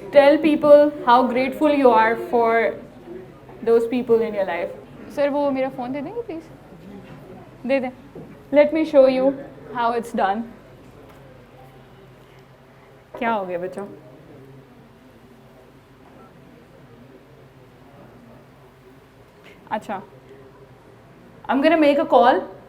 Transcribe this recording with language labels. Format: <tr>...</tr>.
<en>Tell people how grateful you are for those people in your life.</en> <ur>Sir, وہ میرا phone دے دیں گے please? دے دیں.</ur> <en>Let me show you how it's done.</en> <ur>کیا ہو گیا بچوں؟ اچھا,</ur> <en>I'm going to make a call.</en>